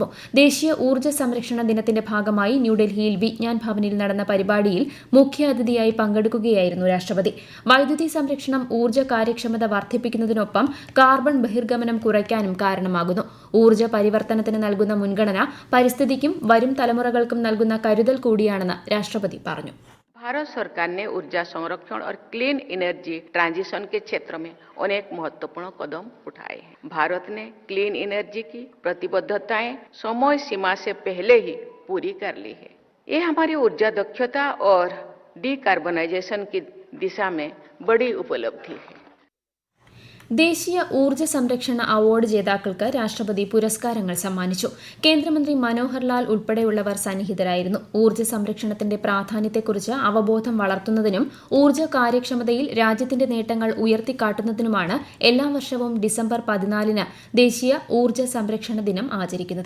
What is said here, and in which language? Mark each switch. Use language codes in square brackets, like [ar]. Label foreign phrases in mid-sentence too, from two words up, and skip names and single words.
[ml] ദേശീയ ഊർജ്ജ സംരക്ഷണ ദിനത്തിന്റെ ഭാഗമായി ന്യൂഡൽഹിയിൽ വിജ്ഞാൻ ഭവനിൽ നടന്ന പരിപാടിയിൽ മുഖ്യാതിഥിയായി പങ്കെടുക്കുകയായിരുന്നു രാഷ്ട്രപതി. വൈദ്യുതി സംരക്ഷണം ഊർജ്ജ കാര്യക്ഷമത വർദ്ധിപ്പിക്കുന്നതിനൊപ്പം കാർബൺ ബഹിർഗമനം കുറയ്ക്കാനും കാരണമാകുന്നു. ഊർജ്ജ പരിവർത്തനത്തിന് നൽകുന്ന മുൻഗണന പരിസ്ഥിതിക്കും വരും തലമുറകൾക്കും നൽകുന്ന കരുതൽ കൂടിയാണെന്ന് രാഷ്ട്രപതി പറഞ്ഞു. [hi] भारत सरकार ने ऊर्जा संरक्षण और [en] clean energy transition [hi] के क्षेत्र में अनेक महत्वपूर्ण कदम उठाए हैं. भारत ने [en] clean energy [hi] की प्रतिबद्धताएं समय सीमा से पहले ही पूरी कर ली है. ये हमारी ऊर्जा दक्षता और डिकार्बनाइजेशन की दिशा में बड़ी उपलब्धि है. [ml] ദേശീയ ഊർജ്ജ സംരക്ഷണ അവാർഡ് ജേതാക്കൾക്ക് രാഷ്ട്രപതി പുരസ്കാരങ്ങൾ സമ്മാനിച്ചു. കേന്ദ്രമന്ത്രി മനോഹർ ലാൽ ഉൾപ്പെടെയുള്ളവർ സന്നിഹിതരായിരുന്നു. ഊർജ്ജ സംരക്ഷണത്തിന്റെ പ്രാധാന്യത്തെക്കുറിച്ച് അവബോധം വളർത്തുന്നതിനും ഊർജ്ജ കാര്യക്ഷമതയിൽ രാജ്യത്തിന്റെ നേട്ടങ്ങൾ ഉയർത്തിക്കാട്ടുന്നതിനുമാണ് എല്ലാ വർഷവും ഡിസംബർ 14-ന് ദേശീയ ഊർജ്ജ സംരക്ഷണ ദിനം ആചരിക്കുന്നത്.